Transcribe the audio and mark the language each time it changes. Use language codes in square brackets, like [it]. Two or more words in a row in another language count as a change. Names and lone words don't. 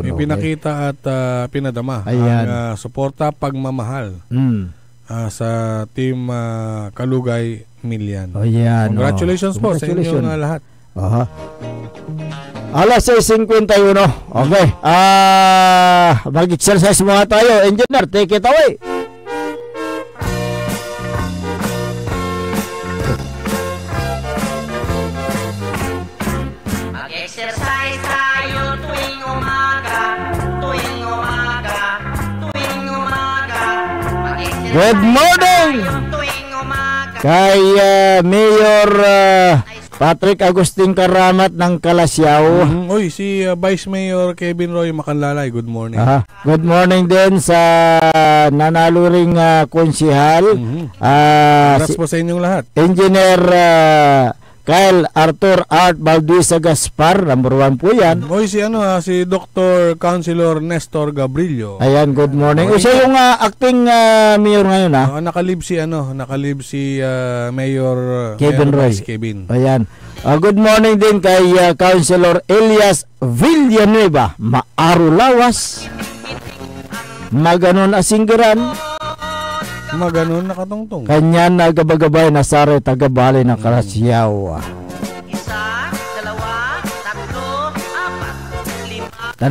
[tl] May pinakita at pinadama ang suporta, pagmamahal sa team Kalugay Milian. Congratulations po sa inyong lahat. Alas 6:51. Okay. Mag-exercise muna tayo. Engineer, [en] take it away. [tl] Mag-exercise tayo tuwing umaga. [en] Good morning [tl] kay Mayor Patrick Agustin Karamat ng Kalasyaw. Uy, si Vice Mayor Kevin Roy Macanlalay, [en] good morning. Good morning [tl] din sa nanalo ring konsihal. Congrats po sa inyong lahat. Engineer Kyle Arthur Art Balduisa Gaspar, number 1 po yan. Uy, si Dr. Councilor Nestor Gabrillo. Ayan, [en] good morning. [tl] Siya yung [en] acting mayor [tl] ngayon nakalib si Mayor Kevin Roy. Kevin. Ayan. Good morning din kay Councilor Elias Villanueva, Maaro Lawas, Maganon Asinggeran, Maganon nakatungtong. Kanya nagabagabay na sare tagabali ng Kalasyaw. 1, 2, 3, 4, 5.